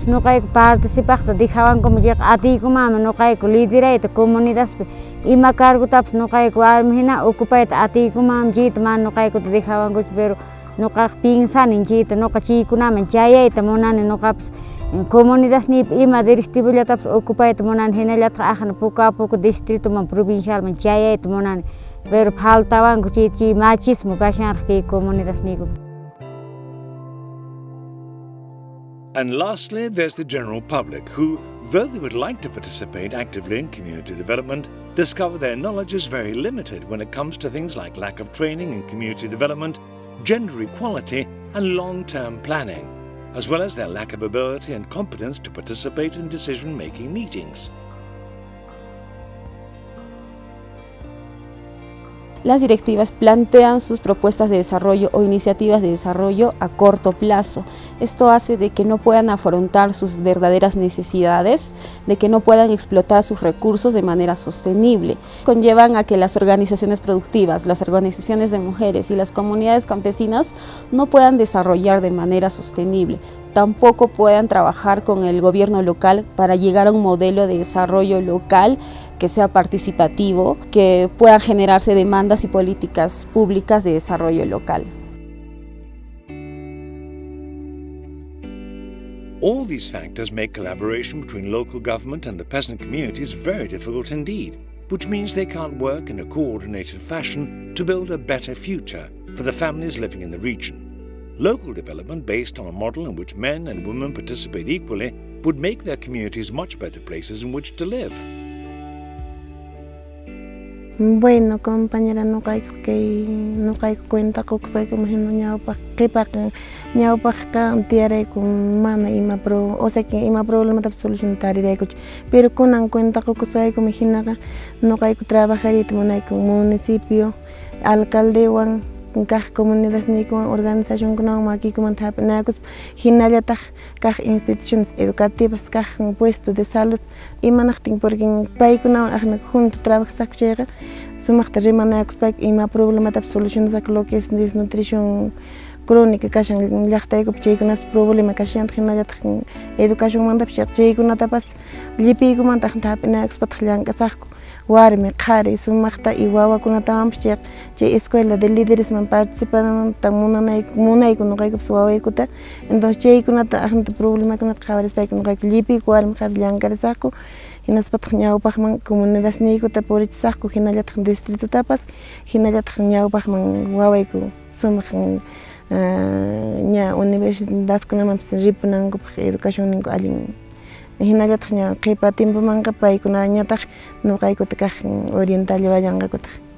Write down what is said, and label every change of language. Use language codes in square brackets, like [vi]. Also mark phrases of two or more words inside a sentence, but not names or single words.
[qu] nuqayku participaqta dejawankumu chayqa atiykumama nuqayku liderayta comunidadpi ima cargutapas nuqayku warmihina ocupayta atiykumama chayta mana nuqaykuta dejawankuchu pero nuqaqa pinsanin chayta nuqa chaykunaman chayayta munani nuqapas comunidadnipi ima directivollatapas ocupayta munani hinallataq aqna [es] poco a poco [qu] distritoman provincialman chayayta munani pero faltawanku chay machismo kashanraq kay comunidadnikupi. [en] And lastly, there's the general public who, though they would like to participate actively in community development, discover their knowledge is very limited when it comes to things like lack of training in community development, gender equality and long-term planning, as well as their lack of ability and competence to participate in decision-making meetings. [es] Las directivas plantean sus propuestas de desarrollo o iniciativas de desarrollo a corto plazo. Esto hace de que no puedan afrontar sus verdaderas necesidades, de que no puedan explotar sus recursos de manera sostenible. Conllevan a que las organizaciones productivas, las organizaciones de mujeres y las comunidades campesinas no puedan desarrollar de manera sostenible. Tampoco puedan trabajar con el gobierno local para llegar a un modelo de desarrollo local que sea participativo, que puedan generarse demandas y políticas públicas de desarrollo local. [en] All these factors make collaboration between local government and the peasant communities very difficult indeed, which means they can't work in a coordinated fashion to build a better future for the families living in the region. Local development based on a model in which men and women participate equally would make their communities much better places in which to live. [es] Bueno, compañera, no caigo cuenta que soy como [qu] gente ñawpaq tiyarayku mana ima pro, [es] o sea que [qu] ima problema ta solucionariraykuchu, pero kunan [es] cuenta que soy como [qu] hinaqa [es] no caigo [qu] trabajarita munayku municipio, alcaldewan kaq comunidadniwan organización kunawan makikuman hap'inakus hinallataq kaq [es] instituciones educativas [qu] kaq [es] puesto de salud [qu] imanaqtin porque paykunawan aqna junto trabajasaqku chayqa sumaqta rimanakus payqa ima problemata solucionasaqku [es] lo que es desnutrición crónica [qu] kashan llaqtaykupi chaykunapas problema kashanta hinallataq educacionmantapish chaykunatapas llipiykumanta aqna hap'inakus pataq llank'asaqku warmi qhari sumaqta y wawakunatawanpish chay escuela de líderesman participananta munayku nuqaykupas wawaykuta entonces chaykunata aqnata problemakunata qhawaris payku nuqayku llipiyku warmi qhari llankarisaqku hinas pataq ñawpaqman comunidadniykuta purichisaqku hinallataq distritotapas hinallataq ñawpaqman wawayku sumaq ña universidadkunamanpis ripunankupaq educacionninku allin hinallataq ña qipa timpumanqa paykunañataq nuqaykuta kaq orientalliwayanqakuta.